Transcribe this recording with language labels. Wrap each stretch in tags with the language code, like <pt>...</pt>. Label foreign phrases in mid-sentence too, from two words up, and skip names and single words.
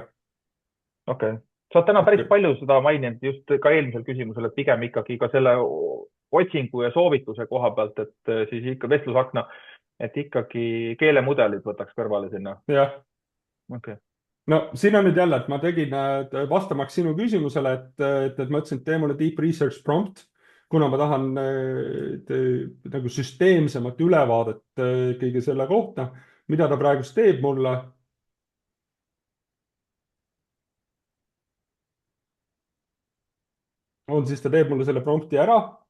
<et>okei okay., sa oled täna päris palju seda maininud just ka eelmisel küsimusel, et pigem ikkagi ka selle otsingu ja soovituse koha pealt, et siis ikka vestlusakna, et ikkagi keelemudelid võtaks kõrvale sinna. jah. okei okay. no siin on nüüd jälle, et ma tegin vastamaks sinu küsimusele, et ma ütlesin, et tee mulle</et> <en>deep research prompt,</en> <et>kuna ma tahan nagu süsteemsemat ülevaadet kõige selle kohta, mida ta praegust teeb mulle. siis ta teeb mulle selle prompti ära.</et>